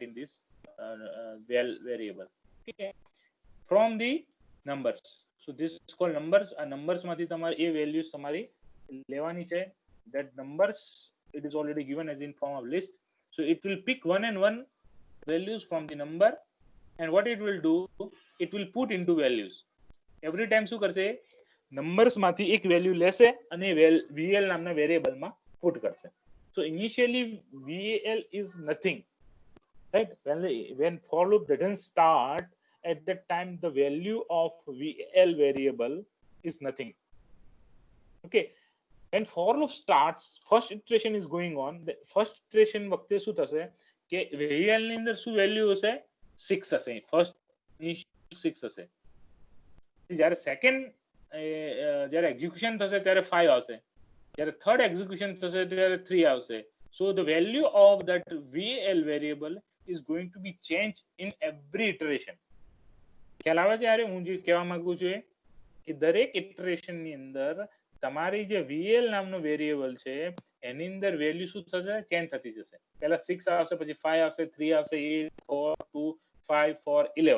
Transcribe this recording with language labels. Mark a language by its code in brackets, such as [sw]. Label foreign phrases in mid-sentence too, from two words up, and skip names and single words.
[en] in this val variable okay from the numbers so this is called numbers numbers [gu] માંથી તમારે આ [en] values [gu] તમારી લેવાની છે [en] that numbers it is already given as in form of list so it will pick one and one values from the number and what it will do it will put into values every time [gu] શું કરશે નંબર્સ માંથી એક વેલ્યુ લેશે અને val નામના વેરિયેબલ માં પુટ [en] કરશે so initially val is nothing right when for loop doesn't start at that time the value of val variable is nothing okay when for loop starts first iteration [gu] is going on the first iteration વખતે શું થશે કે val ની અંદર શું વેલ્યુ હશે 6 હશે [en] first initial [gu] 6 હશે જ્યારે સેકન્ડ જ્યારે એક્ઝિક્યુશન થશે ત્યારે 5 આવશે જ્યારે થર્ડ એક્ઝિક્યુશન થશે ત્યારે 3 આવશે [en] so the value of that val variable is going to be changed in every iteration [gu] ખ્યાલ આવે છે યાર હું જે કહેવા માંગુ છું કે દરેક ઇટરેશન ની અંદર તમારી જે VL નામનો વેરિયેબલ છે એની અંદર વેલ્યુ શું થશે ચેન્જ થતી જશે પહેલા 6 આવશે પછી 5 આવશે 3 આવશે 8 4 2 5 4 11